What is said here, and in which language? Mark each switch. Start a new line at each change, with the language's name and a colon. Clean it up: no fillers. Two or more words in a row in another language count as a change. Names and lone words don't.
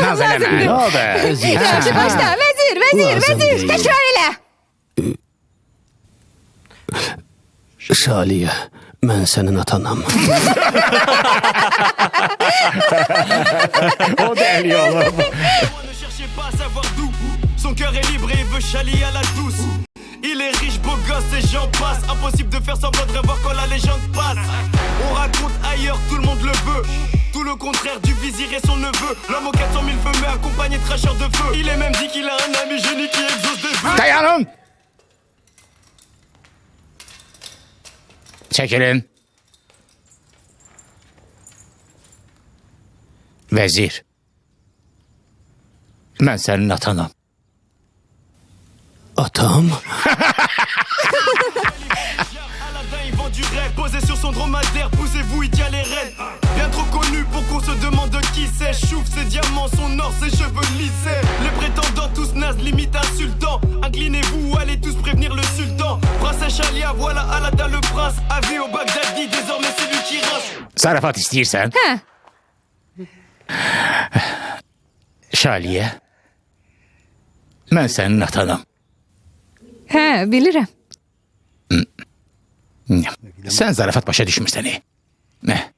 Azerbaijani: Naz eləmə, nə oldu? Yaxşı, başla, vəzir, təkrar elə. Şaliyə, mən sənin atanam. O dəli olub.
French: Ne cherchez pas à savoir d'où. Son cœur est libre et veut Chali à la douce. Il est riche, beau gosse et j'en passe. Impossible de faire semblant de revoir quand la légende passe. On raconte ailleurs, tout le monde le veut. Tout le contraire du vizir et son neveu. L'homme aux 400 000 feux mais accompagné de cracheurs de feu. Il est même dit qu'il a un ami génie qui exauce des vœux.
Azerbaijani: Dayanın! Çəkilin. Vəzir. Mən sənin atanam. Atam?
French: Aladdin il vend du rêve. Posé sur son dromadaire, poussez-vous, il tient les rênes. Bien trop connu pour qu'on se demande qui c'est. Chouf ses diamants, son or, ses cheveux lissés. Les prétendants tous nazes, limite insultants. Inclinez-vous, allez tous prévenir le sultan. Princesse Chalia, voilà Aladdin le prince. Avis au Bagdadi, désormais c'est lui qui rince.
Azerbaijani: Zarafat istəyirsən? Hə, Şaliyə. Mən sənin atanam. hə, bilirəm. Sən zarafat başa düşmürsən. Nə?